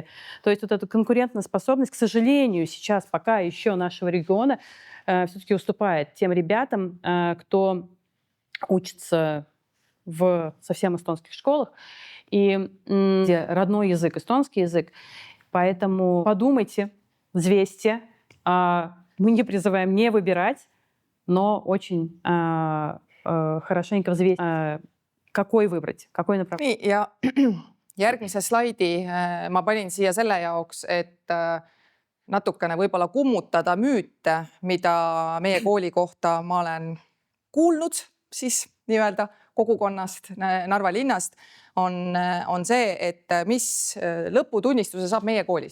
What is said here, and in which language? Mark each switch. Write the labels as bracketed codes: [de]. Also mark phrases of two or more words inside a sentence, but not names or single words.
[ru] То есть вот эта конкурентоспособность, к сожалению, сейчас пока еще нашего региона все-таки уступает тем ребятам, кто учится в совсем эстонских школах, и где родной язык, эстонский язык. Поэтому подумайте, взвесьте. Мы не призываем не выбирать, но очень хорошенько взвесить, какой выбрать, какой направление. [et] nii, ja järgmise slaidi ma panin siia selle jaoks, et natukene võib-olla kummutada müüte, mida meie kooli kohta ma olen kuulnud siis nii-öelda kogukonnast, Narva linnast, on see, et mis lõputunnistuse saab meie koolis.